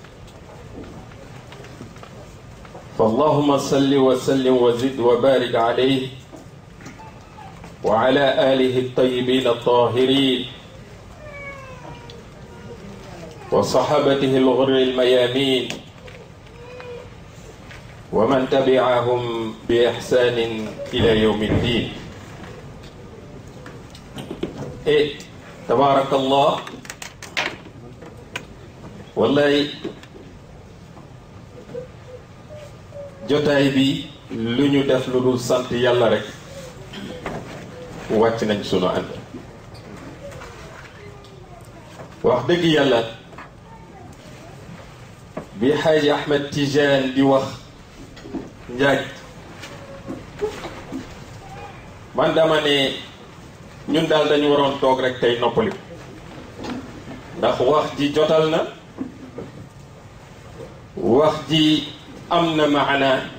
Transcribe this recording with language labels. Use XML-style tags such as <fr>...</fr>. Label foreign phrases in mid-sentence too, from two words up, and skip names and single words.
<ar>فاللهم صل وسلم وزد وبارك عليه وعلى آله الطيبين الطاهرين وصحابته الغر الميامين ومن تبعهم بإحسان إلى يوم الدين تبارك الله</ar> <wo>والله jotaay bi lu ñu def lu dul sant yàlla rek wàcc nañ sunu ànd wax dëgg yàlla bi Xaaji Ahmed Tijaan di wax njaaj man dama ne ñun daal dañu waroon toog rek tey noppali ndax wax ji jotal na wax ji am na maana</wo>